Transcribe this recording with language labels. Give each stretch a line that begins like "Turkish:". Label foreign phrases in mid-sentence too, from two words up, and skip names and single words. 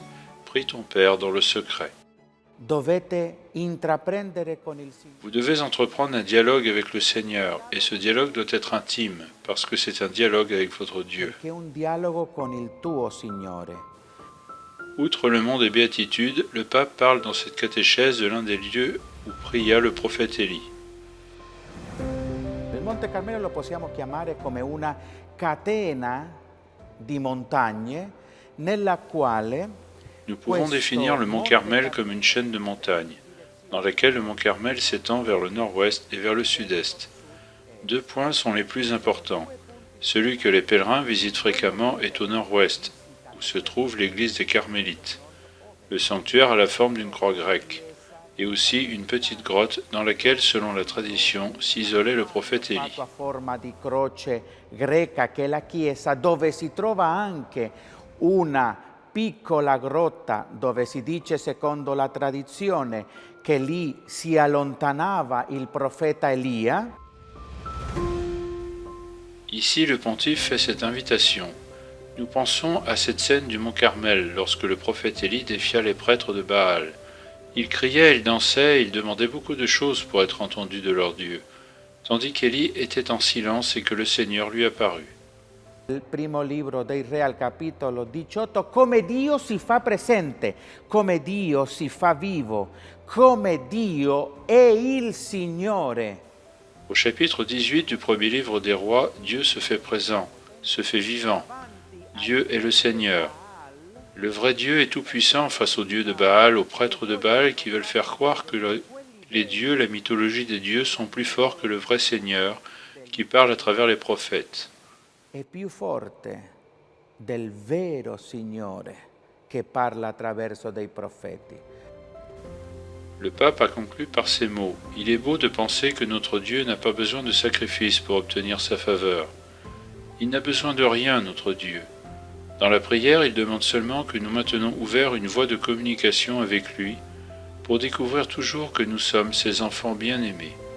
French: Prie ton Père dans le secret. Vous devez entreprendre un dialogue avec le Seigneur, et ce dialogue doit être intime, parce que c'est un dialogue avec votre Dieu. Outre le mont des Béatitudes, le pape parle dans cette catéchèse de l'un des lieux où pria le prophète Élie.
Italian: Il Monte Carmelo lo possiamo chiamare come una catena di montagne nella quale
French: Nous pouvons définir le mont Carmel comme une chaîne de montagnes, dans laquelle le mont Carmel s'étend vers le nord-ouest et vers le sud-est. Deux points sont les plus importants. Celui que les pèlerins visitent fréquemment est au nord-ouest, où se trouve l'église des Carmélites. Le sanctuaire a la forme d'une croix grecque, et aussi une petite grotte dans laquelle, selon la tradition, s'isolait le prophète Élie.
Italian: A forma di croce greca che è la chiesa, dove si trova anche una piccola grotta dove si dice secondo la tradizione che lì si allontanava il profeta Elia.
French: Ici, le pontife fait cette invitation. Nous pensons à cette scène du mont Carmel, lorsque le prophète Élie défia les prêtres de Baal. Il criait, il dansait, il demandait beaucoup de choses pour être entendu de leur Dieu, tandis qu'Élie était en silence et que le Seigneur lui apparut.
Italian: Il primo libro dei Re al capitolo 18, come Dio si fa presente, come Dio si fa vivo, come Dio è il Signore.
French: Au chapitre 18 du premier livre des rois, Dieu se fait présent, se fait vivant. Dieu est le Seigneur. Le vrai Dieu est tout-puissant face aux dieux de Baal, aux prêtres de Baal qui veulent faire croire que les dieux, la mythologie des dieux sont plus forts que le vrai Seigneur qui parle à travers les prophètes.
Italian: È più forte del vero Signore che parla attraverso dei profeti.
French: Le pape a conclu par ces mots. Il est beau de penser que notre Dieu n'a pas besoin de sacrifice pour obtenir sa faveur. Il n'a besoin de rien, notre Dieu. Dans la prière, il demande seulement que nous maintenons ouvert une voie de communication avec lui pour découvrir toujours que nous sommes ses enfants bien-aimés.